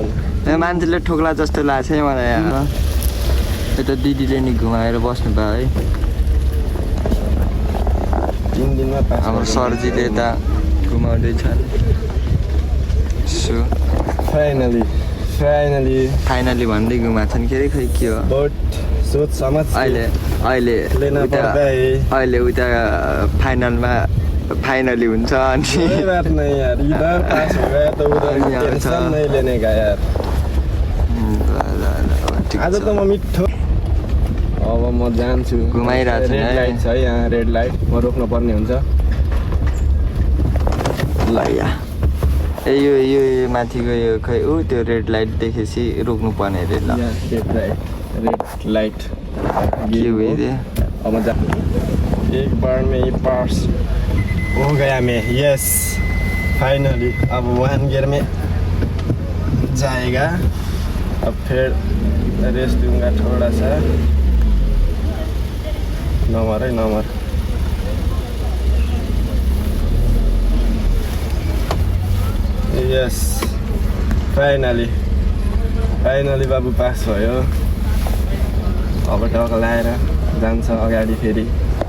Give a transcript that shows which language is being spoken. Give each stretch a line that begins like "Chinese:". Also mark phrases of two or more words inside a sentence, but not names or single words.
Nepali: मान्छेले ठोक्ला जस्तो लाग्छ है मलाई यहाँ। यता दिदीले नि घुमाएर बस्नु भयो है। 3 दिनमा पास। हाम्रो सरजीले त घुमाउँदैछन्। सो फाइनली फाइनली भन्दै घुमाएको छन् के अरे खै के हो
Hindi: बहुत सोच समझ
Nepali: अहिले अहिले
Hindi: लेना
Nepali: उता पर्दा है। अहिले उता फाइनलमा फाइनली हुन्छ अनि
Hindi: कोई बात नहीं यार, इधर पास हो गया तो उधर
Nepali: अनि यहाँ टेंशन छ।
Hindi: नहीं लेने का यार।
Nepali: ठिक आज छ। त म मिठो अब म जान्छु। घुमाइरहेको छ रेड है। लाइट छ है यहाँ,
English: red light
Nepali: म रोक्नु पर्ने हुन्छ। ल या ए यो माथिको यो खै ऊ त्यो
English: red light
Nepali: देखेपछि रोक्नु पर्ने अरे ल यहाँ
English: red light
Nepali: के हो यो
Hindi: अब म जा एक बार में ही पास हो गया मैं,
English: yes finally.
Hindi: अब 1 गियर में जाएगा, अब फिर रेस्ट दूंगा थोड़ा सा। नंबर है नंबर,
English: yes finally
Nepali: बाबु पास भयो। अब टक लाएर जान्छ अगाडि फेरि।